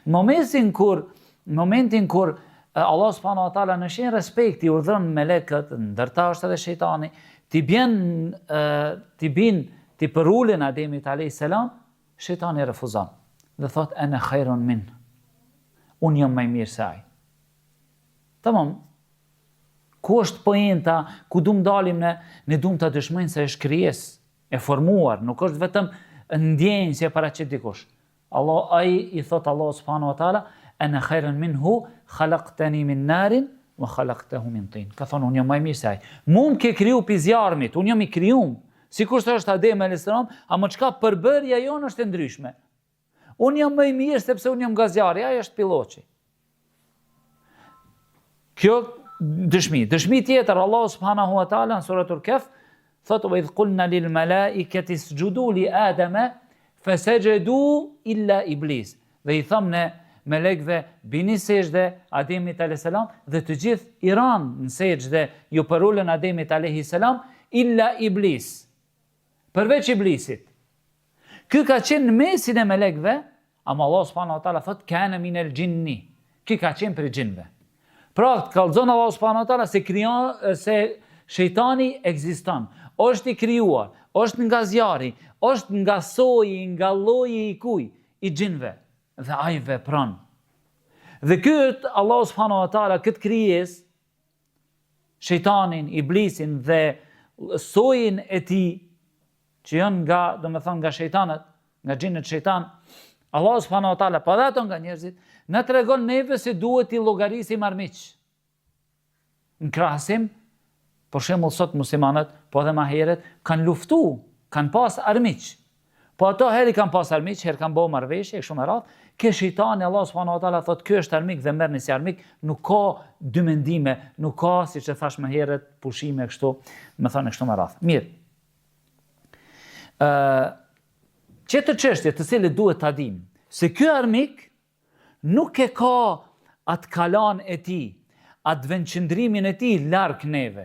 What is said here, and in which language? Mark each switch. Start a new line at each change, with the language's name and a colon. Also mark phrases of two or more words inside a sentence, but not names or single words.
Albanian: Në momentin kur Allah
Arabic: سبحانه وتعالى
Albanian: në shenjë respekti urdhëron melekët, ndërta është edhe shejtani, ti përulin Ademit
Arabic: عليه السلام,
Albanian: shejtani refuzon dhe thot
Arabic: أنا خير من.
Albanian: Unë jam më i mirë se ai. Tamam. Ku është poenta, ku dum dalim ne dum ta dëshmojmë se është krijesë e formuar, nuk është vetëm ndjenjë që paraqet dikush. Ai i thot Allah
Arabic: سبحانه وتعالى أنا خير منه خلقتني من نار وخلقته من طين.
Albanian: Ka thonë unë jam më i mirë se ai. Mund ke kriju pi zjarmit, unë jam i krijuar. Sikur se është Adem
Arabic: عليه السلام,
Albanian: ama çka përbërja jon është e ndryshme. Unë jam më i mirë sepse unë jam nga zjarri, ai është pilloçi. Kjo Dëshmi tjetër,
Arabic: الله سبحانه وتعالى
Albanian: në suratul Kahf thotë:
Arabic: "وإذ قلنا للملائكة اسجدوا لآدم فسجدوا إلا إبليس."
Albanian: Dhe i thamë ne melekëve bini sejdë Ademit
Arabic: عليه السلام
Albanian: dhe të gjithë i ranë në sejdë ju përulën Ademit
Arabic: عليه السلام إلا إبليس.
Albanian: Përveç iblisit. Ky ka qenë në mesin e melekëve, ama Allah
Arabic: سبحانه وتعالى
Albanian: thotë
Arabic: كان من الجن.
Albanian: Ky ka qenë për gjinëve. Pra, të kallëzon Allah
Arabic: سبحانه وتعالى
Albanian: se shejtani ekziston. Është i krijuar, është nga zjarri, është nga soji, nga lloji i kuj, i gjinëve. Dhe ai vepron. Dhe këtë Allah
Arabic: سبحانه وتعالى
Albanian: këtë krijesë, shejtanin, iblisin dhe sojin e tij, që janë nga, domethënë nga shejtanët, nga gjinët shejtan,
Arabic: الله سبحانه وتعالى,
Albanian: pa dhe ato nga njerëzit, na tregon neve se duhet i llogarisim armiq. Në krahasim, për shembull sot muslimanët, po edhe më herët, kanë luftu, kanë pas armiq. Po ato herë kanë pas armiq, herë kanë bëu marrëveshje, kështu me radhë, ke shejtani Allah
Arabic: سبحانه وتعالى
Albanian: thotë ky është armik dhe merrni si armik, nuk ka dy mendime, nuk ka siç e thash më herët pushime kështu, më thonë kështu me radhë. Mirë. Qëtër çështje të cilët duhet ta dim, se ky armik nuk e ka atë kalan e tij, atë vendqëndrimin e tij larg neve.